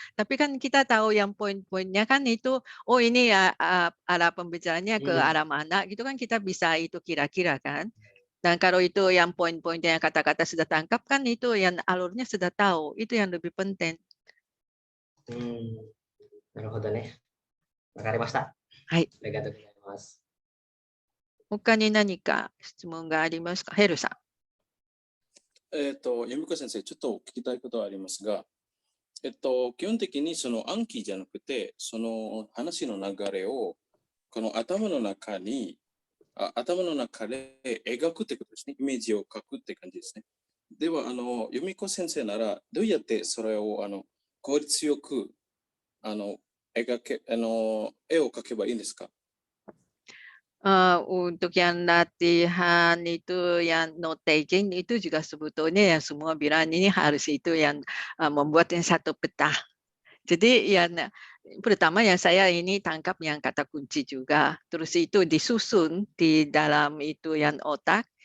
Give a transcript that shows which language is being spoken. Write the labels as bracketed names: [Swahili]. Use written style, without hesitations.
[Indonesian] Tapi kan kita tahu yang poin-poinnya kan itu, oh ini ya arah pembicaraannya ke arah mana, gitu kan kita bisa itu kira-kira kan. Dan kalau itu yang poin-poinnya yang kata-kata sudah tangkap kan itu yang alurnya sudah tahu, itu yang lebih penting. [Japanese] なるほどね。わかりました。はい。ありがとうございます。他に何か質問がありますか、ヘルさん。由美子先生、ちょっと聞きたいことはありますが、基本的にその暗記じゃなくて、その話の流れをこの頭の中で描くってことですね。イメージを描くって感じですね。では、由美子先生ならどうやってそれを効率よく絵を描けばいいんですか [Indonesian] ？Untuk yang latihan itu yang note taking itu juga sebetulnya yang semua bilang ini harus itu yang membuat yang satu peta. Jadi yang pertama yang saya ini tangkap yang kata kunci juga, terus itu disusun di dalam itu yang otak.